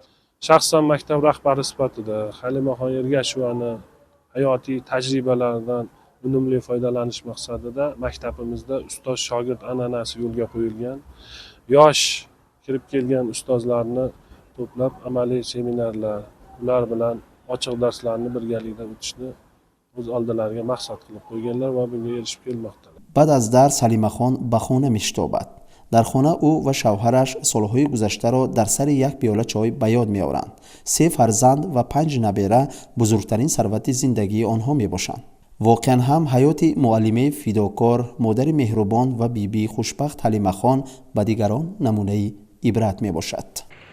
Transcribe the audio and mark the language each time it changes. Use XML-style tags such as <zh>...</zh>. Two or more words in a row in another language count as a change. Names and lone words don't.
<uz>Shaxsan maktab rahbari sifatida Halimaxon Ergashevani hayotiy tajribalaridan unumli foydalanish maqsadida maktabimizda ustoz shogird an'anasi yo'lga qo'yilgan. Yosh kirib kelgan ustozlarni to'plab amaliy seminarlar, ular bilan ochiq darslarni birgalikda o'tishni o'z oldilariga maqsad qilib qo'yganlar va bunga erishib kelmoqda.</uz> <fa>بعد از درس حلیمه خان به خانه میشتابد. در خانه او و شوهرش سالهای گذشته را در سر یک پیاله چای به یاد می آورند. 3 فرزند و 5 نبیره بزرگترین ثروت زندگی آنها می باشند. واقعا هم حیات معلمه فداکار، مادر مهربان و بیبی خوشبخت حلیمه خان به دیگران نمونه عبرت می باشد.</fa>